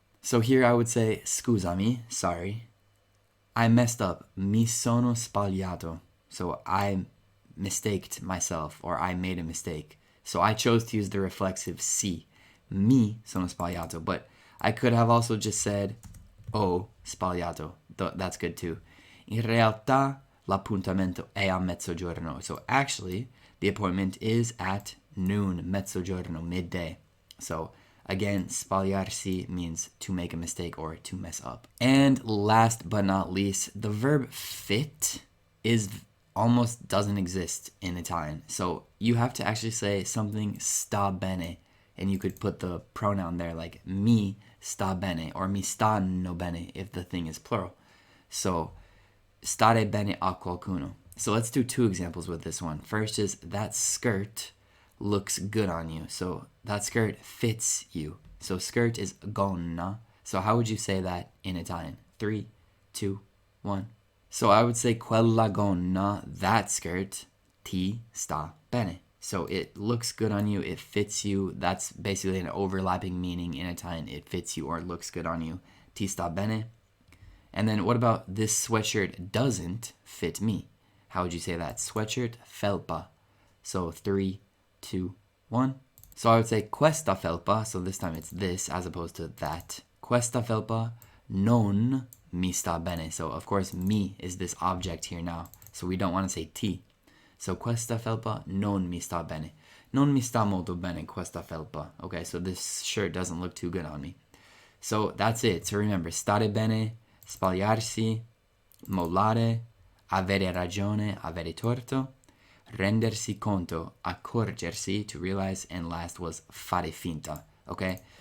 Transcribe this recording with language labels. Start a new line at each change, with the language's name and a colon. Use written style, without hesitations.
English: So here I would say,
Italian: scusami,
English: sorry. I messed up.
Italian: Mi sono sbagliato.
English: So I mistaked myself, or I made a mistake. So I chose to use the reflexive si.
Italian: Mi sono sbagliato.
English: But I could have also just said, oh, sbagliato. That's good too.
Italian: In realtà, l'appuntamento è a mezzogiorno.
English: So actually, the appointment is at noon, mezzogiorno, midday. So again, sbagliarsi means to make a mistake or to mess up. And last but not least, the verb fit is almost doesn't exist in Italian. So you have to actually say something sta bene, and you could put the pronoun there like mi sta bene or mi stanno bene if the thing is plural. So stare bene a qualcuno. So let's do 2 examples with this one. First is that skirt looks good on you. So that skirt fits you. So skirt is gonna. So how would you say that in Italian? 3, 2, 1. So I would say
Italian: quella gonna,
English: that skirt,
Italian: ti sta bene.
English: So it looks good on you, it fits you. That's basically an overlapping meaning in Italian. It fits you or looks good on you.
Italian: Ti sta bene.
English: And then what about this sweatshirt doesn't fit me? How would you say that? Sweatshirt felpa. So 3, 2, 1. So I would say questa felpa. So this time it's this as opposed to that.
Italian: Questa felpa non mi sta bene.
English: So of course mi is this object here now. So we don't want to say ti. So
Italian: questa felpa non mi sta bene. Non mi sta molto bene questa felpa.
English: Okay, so this shirt doesn't look too good on me. So that's it. So remember, stare bene, sbagliarsi, mollare, avere ragione, avere torto, rendersi conto, accorgersi, to realize, and last was fare finta, okay?